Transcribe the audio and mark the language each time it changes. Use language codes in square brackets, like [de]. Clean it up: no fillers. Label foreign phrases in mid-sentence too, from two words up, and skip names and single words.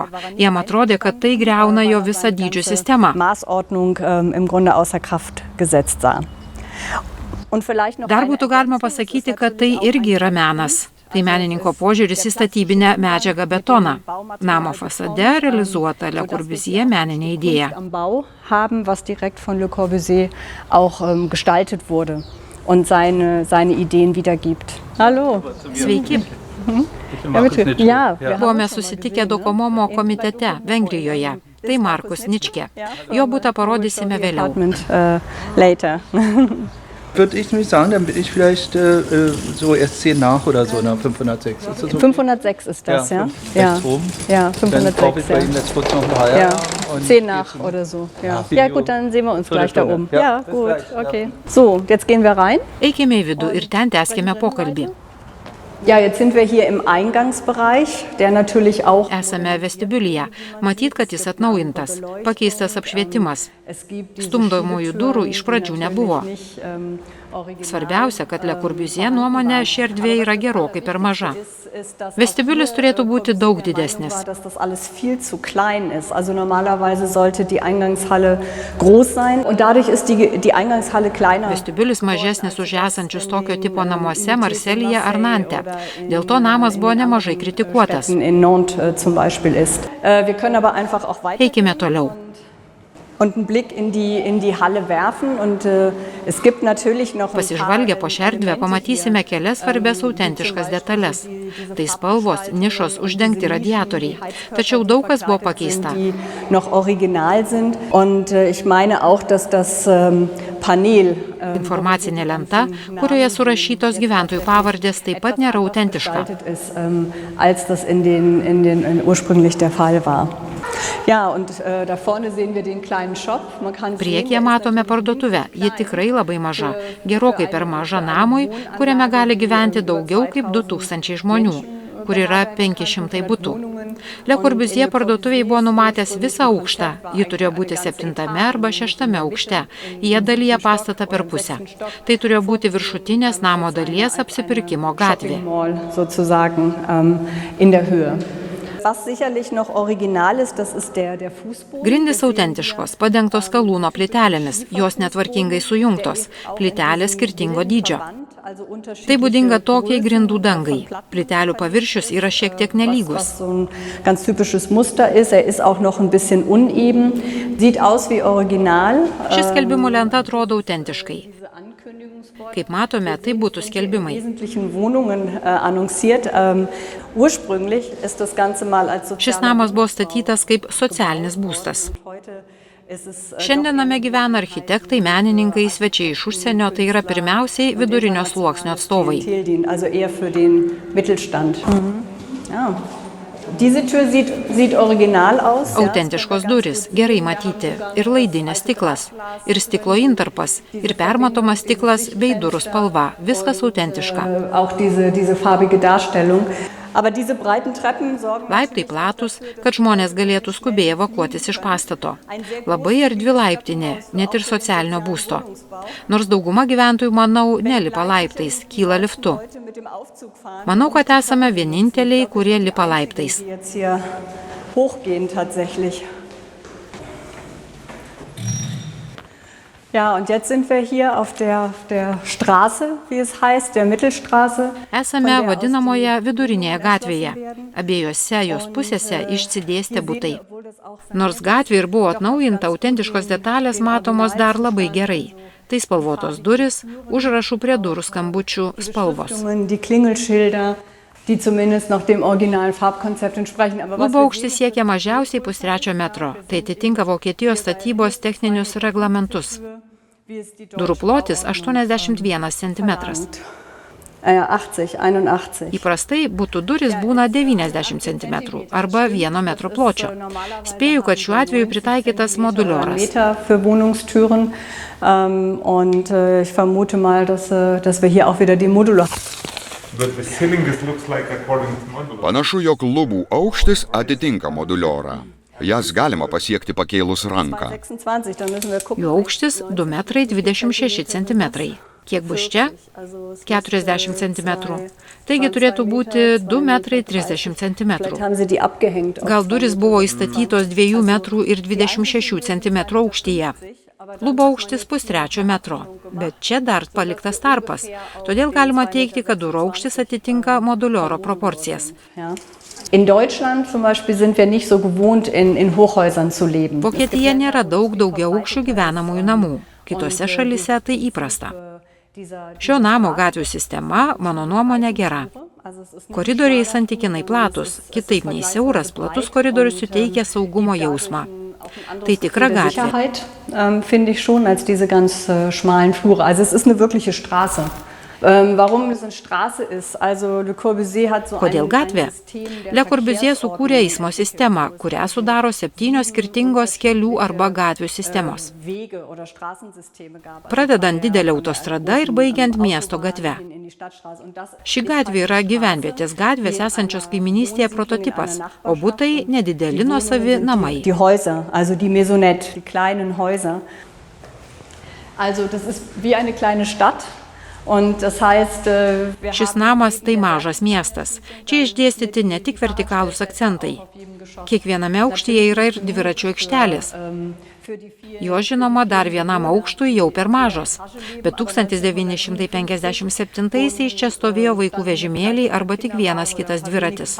[lt] Jam atrodė, kad tai griauna jo visą dydžių sistemą. Dar būtų galima pasakyti, kad tai irgi yra menas. Tai menininko požiūris į statybinę medžiagą betoną. Namo fasade realizuota Le Corbusier meninė idėja. [de] Was direkt von Le Corbusier auch gestaltet wurde und seine Ideen wiedergibt. Hallo. [lt] Sveiki. Buvome susitikę Docomomo komitete Vengrijoje. Tai Markus Ničke. Jo butą parodysime vėliau. [de] Würde ich nämlich sagen, dann bin ich vielleicht so erst 10 nach oder so, nach 506. Ist das okay? 506 ist das, ja? Rechts oben. Ja, 506. Dann kaufe ich bei Ihnen jetzt kurz noch ein paar. Ja, 10 nach oder so. Ja. Ja, gut, dann sehen wir uns gleich da oben. Ja, gut, okay. So, jetzt gehen wir rein. [lt] Eikime į vidų ir ten tęskime pokalbį. [de] Ja, jetzt sind wir hier im Eingangsbereich, der natürlich auch [lt] Esame vestibiulyje. Matyt, kad jis atnaujintas, pakeistas apšvietimas. Stumdomųjų durų iš pradžių nebuvo. Svarbiausia, kad Le Corbusier nuomonė ši erdvė yra gerokai per maža. Vestibiulis turėtų būti daug didesnis. [de] dass das alles viel zu klein ist. Also normalerweise sollte die Eingangshalle groß sein und dadurch ist die Eingangshalle kleiner. [lt] Vestibiulis mažesnis už esančius tokio tipo namuose Marselyje ar Nante. Dėl to namas buvo nemažai kritikuotas. [de] In Nantes zum Beispiel ist. Wir können aber einfach auch weiter [lt] Eikime toliau. [de] und einen Blick in die Halle werfen und es gibt natürlich noch [lt] Pasižvalgę po šią erdvę pamatysime kelias svarbias autentiškas detalės. Tai spalvos, nišos, uždengti radiatoriai. Tačiau daug kas buvo pakeista. [de] die noch original sind und ich meine auch, dass das Panel [lt] Informacinė lenta, kurioje surašytos gyventojų pavardės, taip pat nėra autentiška. [de] ist, als das in den ursprünglich der Fall war. Ja, und da vorne sehen wir den kleinen Shop. Man kann [lt] Priekyje matome parduotuvę. Ji tikrai labai maža. Gerokai per maža namui, kuriame gali gyventi daugiau kaip 2000 žmonių, kur yra 500 butų. Le Corbusier parduotuviai buvo numatęs visą aukštą. Ji turėjo būti 7 arba 6 aukšte. Jie dalyje pastatą per pusę. Tai turėjo būti viršutinės namo dalies apsipirkimo gatvė. [de] Mall sozusagen in der Höhe. Was sicherlich noch original ist, das ist der Fußboden. [lt] Grindys autentiškos, padengtos skalūno plytelėmis, jos netvarkingai sujungtos, plytelės skirtingo dydžio. Tai būdinga tokiai grindų dangai. Plytelių paviršius yra šiek tiek nelygus. [de] So ein ganz typisches Muster ist, ist auch noch ein bisschen uneben, sieht aus wie original. [lt] Šis skelbimų lenta atrodo autentiškai. Kaip matome, tai būtų skelbimai. [de] Wesentlichen Wohnungen annonciert. Ursprünglich ist das Ganze mal als [lt] Šis namas buvo statytas kaip socialinis būstas. Šiandien name gyvena architektai, menininkai, svečiai iš užsienio, tai yra pirmiausiai vidurinio sluoksnio atstovai. [de] Also eher für den Mittelstand. Ja. Diese Tür sieht original aus. [lt] Autentiškos durys, gerai matyti, ir laidinės stiklas, ir stiklo intarpas, ir permatomas stiklas bei durų spalva, viskas autentiška. [de] Auch diese farbige Darstellung. Aber diese breiten Treppen sorgen [lt] Laiptai platus, kad žmonės galėtų skubiai evakuotis iš pastato. Labai erdvi laiptinė, net ir socialinio būsto. Nors dauguma gyventojų, manau, nelipa laiptais, kyla liftu. Manau, kad esame vieninteliai, kurie lipa laiptais. [de] jetzt hier hochgehen tatsächlich. Ja, und jetzt sind wir hier auf der Straße, wie es heißt, der Mittelstraße. [lt] Esame vadinamoje vidurinėje gatvėje. Abiejose jos pusėse išsidėstė butai. Nors gatvė ir buvo atnaujinta, autentiškos detalės matomos dar labai gerai. Tai spalvotos duris, užrašų prie durų skambučių spalvos. [de] Die Klingelschilder, die zumindest noch dem originalen Farbkonzept entsprechen. Aber was [lt] Klubo aukštis siekia mažiausiai 1,5 metro. Tai atitinka Vokietijos statybos techninius reglamentus. Durų plotis 81 cm. 81. Įprastai butų duris būna 90 cm arba 1 metro pločio. Spėju, kad šiuo atveju pritaikytas modulioras. [de] Meter für Wohnungstüren und ich vermute mal, dass wir hier auch wieder die Modular. [lt] Panašu, jog lubų aukštis atitinka moduliorą. Jas galima pasiekti pakėlus ranką. [de] 26, dann müssen wir gucken. [lt] Jų aukštis 2,26 cm. Kiek bus čia? 40 cm. Taigi turėtų būti 2,30 cm. [de] Vielleicht haben sie die abgehängt. [lt] Gal durys buvo įstatytos 2,26 cm aukštyje. Klubo aukštis 1,3 metro, bet čia dar paliktas tarpas. Todėl galima teigti, kad durų aukštis atitinka modulioro proporcijas. [de] Ja. In Deutschland zum Beispiel sind wir nicht so gewohnt, in Hochhäusern zu leben. [lt] Vokietija nėra daug daugiaaukščių gyvenamųjų namų. Kitose šalise tai įprasta. Šio namo gatvių sistema, mano nuomonė, gera. Koridoriai santykinai platus, kitaip nei siauras, platus koridorius suteikia saugumo jausmą. Tai tikra gatvė. [de] Sicherheit finde ich schon als diese ganz schmalen Flure. Also es ist eine wirkliche Straße. Warum es eine Straße ist? Also Le Corbusier hat so [lt] Kodėl gatvė? Le Corbusier sukūrė eismo sistemą, kurią sudaro 7 skirtingos kelių arba gatvių sistemos. Pradedant didelę autostradą ir baigiant miesto gatve. Ši gatvė yra gyvenvietės gatvės esančios kaiminystėje prototipas, o butai nedideli nuosavi namai. [de] Die Häuser, also die Maisonette, die kleinen Häuser. Also das ist wie eine kleine Stadt. Und das heißt, [lt] Šis namas tai mažas miestas. Čia išdėstyti ne tik vertikalūs akcentai. Kiekviename aukštyje yra ir dviračių aikštelės. Jo žinoma dar vienam aukštui jau per mažos. Bet 1957-aisiais čia stovėjo vaikų vežimėliai arba tik vienas kitas dviratis.